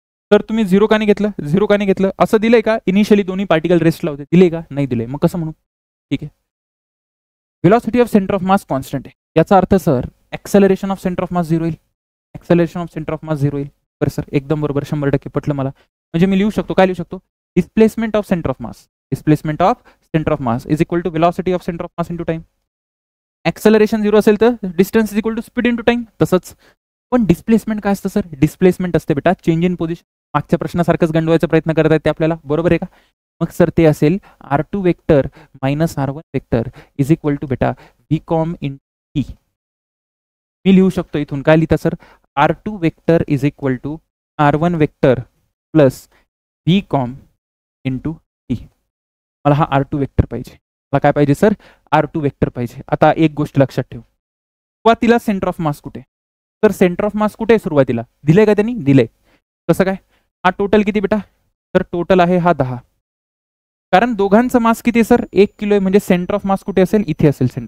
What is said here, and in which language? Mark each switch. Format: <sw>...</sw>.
<mr>तर तुम्ही 0 का नाही घेतलं? 0 का नाही घेतलं? असं दिलंय का इनिशियली दोन्ही पार्टिकल रेस्टला होते? दिले का? नाही दिले. मग कसं म्हणू? ठीक आहे. Velocity of centre of mass constant आहे, याचा अर्थ sir acceleration of centre of mass 0 येईल. Acceleration of centre of mass 0 येईल. बरं सर, एकदम बरोबर, 100% पटलं मला. म्हणजे मी लिहू शकतो, काय लिहू शकतो?</mr> <en>Displacement of centre of mass, displacement of centre of mass is equal to velocity of centre of mass into time.</en> <mr>Acceleration 0 असेल तर</mr> <en>Distance is equal to speed into time.</en> <mr>तसंच पण डिस्प्लेसमेंट काय असतं सर? डिस्प्लेसमेंट असते बेटा change in position. मागच्या प्रश्नासारखंच गंडवायचा प्रयत्न करत आहेत ते आपल्याला, बरोबर आहे का? मग सर ते असेल</mr> <en>r2 vector minus r1 vector is equal to बेटा v com in t.</en> <mr>मी लिहू शकतो इथून, काय लिहिता sir?</mr> <en>r2 vector is equal to r1 vector plus v com into t.</en> <mr>मला हा r2 वेक्टर पाहिजे. मला काय पाहिजे सर? r2 वेक्टर पाहिजे. आता एक गोष्ट लक्षात ठेव, सुरुवातीला सेंटर ऑफ मास कुठे? तर सेंटर ऑफ मास कुठे सुरुवातीला? दिलंय का त्यांनी? दिलंय. कसं काय? हा टोटल किती बेटा? तर टोटल आहे हा 10. कारण दोघांचा मास किती आहे सर? 1 किलो आहे. म्हणजे सेंटर ऑफ मास कुठे असेल? इथे असेल.</mr>